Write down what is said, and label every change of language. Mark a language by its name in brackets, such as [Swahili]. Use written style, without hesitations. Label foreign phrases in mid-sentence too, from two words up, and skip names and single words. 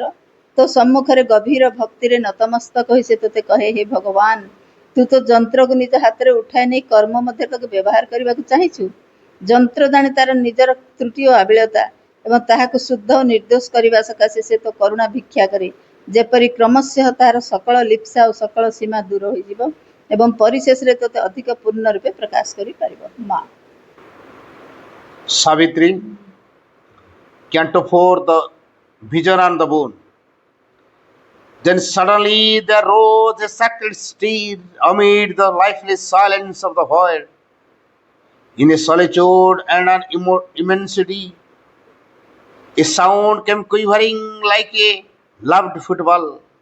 [Odia] ତୋ ସମ୍ମୁଖରେ ଗଭୀର ଭକ୍ତିରେ ନତମସ୍ତକ ହୋଇ ସେ ତୋତେ କହେ, ହେ ଭଗବାନ, ତୁ ତ ଯନ୍ତ୍ରକୁ ନିଜ ହାତରେ ଉଠାଇ ନେଇ କର୍ମ ମଧ୍ୟରେ ତାକୁ ବ୍ୟବହାର କରିବାକୁ ଚାହିଁଛୁ। ଯନ୍ତ୍ର ଜାଣେ ତାର ନିଜର ତ୍ରୁଟି ଓ ଆବିଳତା ଏବଂ ତାହାକୁ ଶୁଦ୍ଧ ଓ ନିର୍ଦ୍ଦୋଷ କରିବା ସକାଶେ ସେ ତୋ କରୁଣା ଭିକ୍ଷା କରେ, ଯେପରି କ୍ରମଶଃ ତାହାର ସକଳ ଲିପ୍ସା ଓ ସକଳ ସୀମା ଦୂର ହୋଇଯିବ ଏବଂ ପରିଶେଷରେ ତୋତେ ଅଧିକ ପୂର୍ଣ୍ଣ ରୂପେ ପ୍ରକାଶ କରିପାରିବ। ମା [English] Savitri, Canto 4, the vision and the boon. Then suddenly there rose a sacred steed amid the lifeless silence of the void. In a solitude and an immensity, a sound came quivering like a loved football.